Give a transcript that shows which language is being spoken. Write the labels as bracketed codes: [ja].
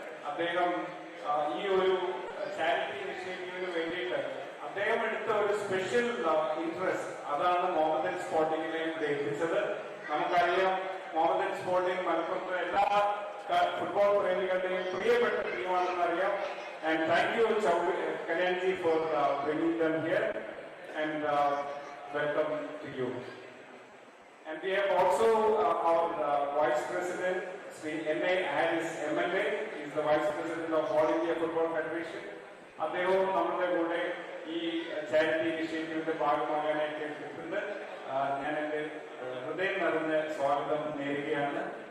[ml] അദ്ദേഹം ഈ ഒരു ചാരിറ്റി ഇനിഷ്യേറ്റീവിന് വേണ്ടിയിട്ട് അദ്ദേഹം എടുത്ത ഒരു സ്പെഷ്യൽ ഇൻട്രസ്റ്റ് അതാണ് മോഹമ്മദൻ സ്പോർട്ടിങ്ങിനെ ഇവിടെ എത്തിച്ചത്. നമുക്കറിയാം, മോഹമ്മദൻ സ്പോർട്ടിംഗ് മലപ്പുറത്തെ എല്ലാ ഫുട്ബോൾ പ്രേമികളുടെയും പ്രിയപ്പെട്ട ടീമാണെന്ന് അറിയാം. [en] And thank you, Kalyanji, for bringing them here, and welcome to you. And we have also our Vice President, Sri N.A. Harris, MLA. He is the Vice President of All India Football Federation. [ml] അദ്ദേഹവും നമ്മുടെ കൂടെ ഈ charity ഇനിഷ്യേറ്റീവിന്റെ ഭാഗമാകാനായിട്ട് എത്തിയിട്ടുണ്ട്. ഞാൻ എൻ്റെ ഹൃദയം നിറഞ്ഞ സ്വാഗതം നേരുകയാണ്.